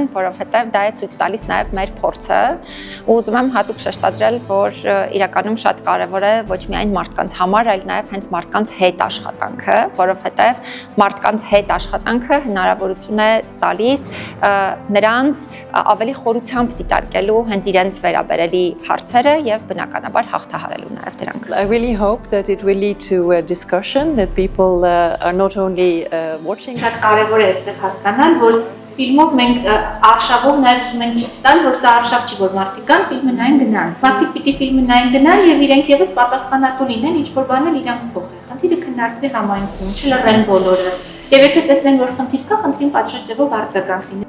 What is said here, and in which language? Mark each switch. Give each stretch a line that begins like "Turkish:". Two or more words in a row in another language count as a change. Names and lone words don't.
Armenian: որովհետեւ դա է ցույց տալիս նաեւ մեր փորձը։ Ու ուզում եմ հատուկ շեշտադրել, որ իրականում շատ կարեւոր է ոչ միայն մարդկանց համար, այլ նաեւ հենց մարդկանց հետ աշխատանքը, որովհետեւ մարդկանց հետ աշխատանքը հնարավորություն է տալիս նրանց ավելի խորությամբ դիտարկելու հենց իրենց վերաբերելի հարցերը եւ բնականաբար հաղթահարելու նաեւ դրանք։
English: I really hope that it will lead to a discussion, that people are not only watching.
Armenian: Շատ կարևոր է այստեղ հասկանալ, որ ֆիլմով մենք արշավով նաև ուզում ենք ցույց տալ, որ սա արշավ չի, որ մարդիկ կան, ֆիլմը նայեն գնան։ Մարդիկ պիտի ֆիլմը նայեն գնան եւ իրենք եւս պատասխանատու լինեն, ինչ որ բան էլ իրանք փոխեն։ Խնդիրը քննարկվի համայնքում, չլռեն բոլորը։ Եվ եթե տեսնեն, որ խնդիր կա, խնդրին պատշաճով արձագանք լինի։